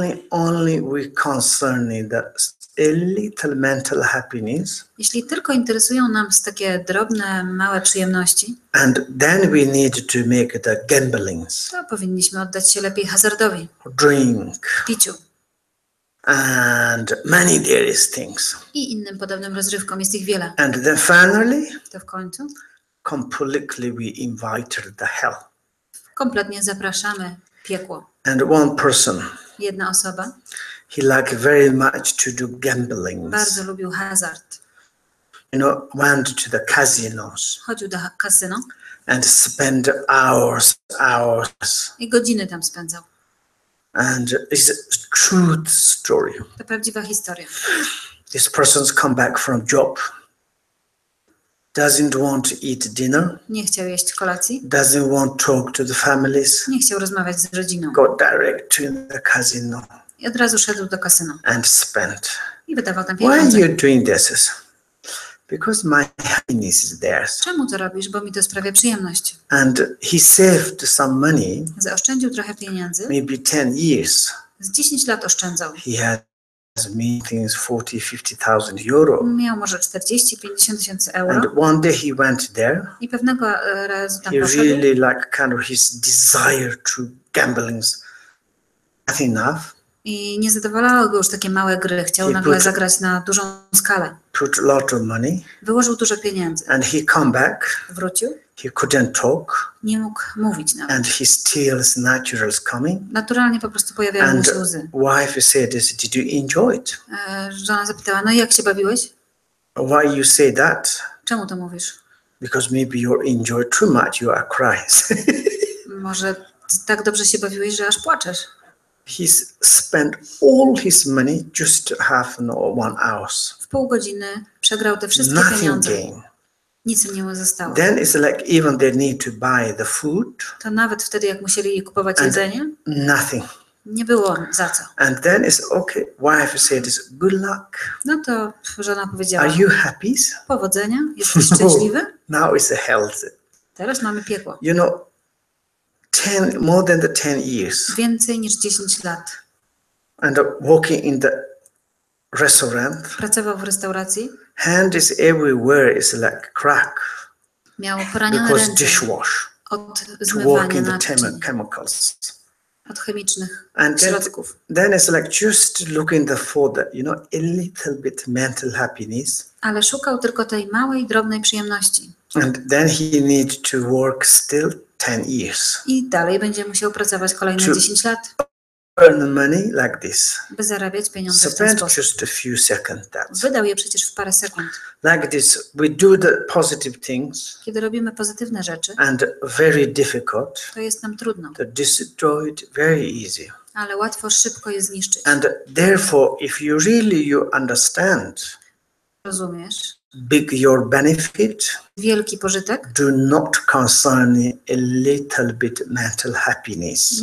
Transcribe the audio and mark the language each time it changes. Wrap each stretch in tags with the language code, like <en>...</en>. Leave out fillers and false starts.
<en>Only we concern a little mental happiness.</en> <pl>Jeśli tylko interesują nas takie drobne, małe przyjemności,</pl> <en>and then we need to make the gamblings.</en> <pl>To powinniśmy oddać się lepiej hazardowi,</pl> <en>drink,</en> <pl>piciu</pl> <en>and many various things.</en> <pl>I innym podobnym rozrywkom, jest ich wiele.</pl> <en>And then finally,</en> <pl>to w końcu</pl> <en>completely we invited the hell.</en> <pl>kompletnie zapraszamy piekło.</pl> <en>And one person,</en> <pl>Jedna osoba</pl> <en>he liked very much to do gambling.</en> <pl>bardzo lubił hazard.</pl> <en>You know, went to the casinos</en> <pl>Chodził do kasyno</pl> <en>and spent hours</en> <pl>i godziny tam spędzał.</pl> <en>and it's a true story.</en> <pl>To prawdziwa historia.</pl> <en>This person's come back from job, doesn't want to eat dinner,</en> <pl>Nie chciał jeść kolacji,</pl> <en>doesn't want to talk to the families,</en> <pl>nie chciał rozmawiać z rodziną.</pl> <en>go direct to the casino</en> <pl>I od razu szedł do kasyna</pl> <en>and spent.</en> <pl>i wydawał tam</pl> <en>Why are</en> <pl>pieniądze.</pl> <en>you doing this? Because my happiness is there.</en> <pl>Czemu to robisz? Bo mi to sprawia przyjemność.</pl> <en>And he saved some money,</en> <pl>Zaoszczędził trochę pieniędzy.</pl> <en>maybe 10 years.</en> <pl>Z 10 lat oszczędzał.</pl> <en>He has meetings 40,000-50,000 euro.</en> <pl>Miał może 40-50 tysięcy</pl> <en>And</en> <pl>euro.</pl> <en>one day he went there.</en> <pl>I pewnego razu tam</pl> <en>He</en> <pl>poszedł.</pl> <en>really like kind of his desire to gambling's not enough.</en> <pl>I nie zadowalały go już takie małe gry. Chciał</pl> <en>He</en> <pl>nagle</pl> <en>put-</en> <pl>zagrać na dużą skalę.</pl> <en>Put a lot of money</en> <pl>Wyłożył dużo pieniędzy.</pl> <en>and he come back.</en> <pl>Wrócił.</pl> <en>He couldn't talk</en> <pl>Nie mógł mówić nawet.</pl> <en>and his tears naturals coming.</en> <pl>Naturalnie po prostu pojawiały mu</pl> <en>And</en> <pl>się łzy.</pl> <en>wife said this, did you enjoy it?</en> <pl>Żona zapytała, no i jak się bawiłeś?</pl> <en>Why you say that?</en> <pl>Czemu to mówisz?</pl> <en>Because maybe you enjoy too much, you are crying.</en> <pl>Może tak dobrze się bawiłeś, że aż płaczesz.</pl> <en>He's spent all his money just to have 1 hour.</en> <pl>W pół godziny przegrał te wszystkie</pl> <en>Nothing</en> <pl>pieniądze.</pl> <en>gain.</en> <pl>Nic im nie zostało.</pl> <en>Then it's like even they need to buy the food,</en> <pl>To nawet wtedy, jak musieli kupować</pl> <en>And-</en> <pl>jedzenie,</pl> <en>nothing.</en> <pl>nie było za co.</pl> <en>And then it's okay. Wife said this, good luck.</en> <pl>No to żona powiedziała,</pl> <en>Are you happy?</en> <pl>powodzenia, jesteś szczęśliwy?</pl> <en>Now it's a health.</en> <pl>Teraz mamy piekło.</pl> <en>You know, more than the 10 years.</en> <pl>Więcej niż 10 lat.</pl> <en>And walking in the restaurant,</en> <pl>Pracował w restauracji,</pl> <en>hand is everywhere. It's like crack</en> <pl>miał poranione</pl> <en>because</en> <pl>ręce</pl> <en>dishwash</en> <pl>od</pl> <en>to walk</en> <pl>zmywania</pl> <en>in the</en> <pl>naczyń,</pl> <en>chemicals.</en> <pl>od chemicznych</pl> <en>And</en> <pl>środków.</pl> <en>then it's like just looking for the, a little bit mental happiness.</en> <pl>Ale szukał tylko tej małej, drobnej przyjemności.</pl> <en>And then he needs to work still 10 years.</en> <pl>I dalej będzie musiał pracować kolejne Czy- 10 lat,</pl> <en>Earn money like this.</en> <pl>by zarabiać pieniądze w ten</pl> <en>Spend</en> <pl>sposób.</pl> <en>just a few seconds that.</en> <pl>Wydał je przecież w parę sekund.</pl> <en>Like this, we do the positive things</en> <pl>Kiedy robimy pozytywne rzeczy,</pl> <en>and very difficult,</en> <pl>to jest nam trudno,</pl> <en>to destroy it very easy.</en> <pl>ale łatwo, szybko je zniszczyć.</pl> <en>And therefore, if you understand</en> <pl>Rozumiesz?</pl> <en>big your benefit,</en> <pl>Wielki pożytek.</pl> <en>do not concern a little bit mental happiness.</en>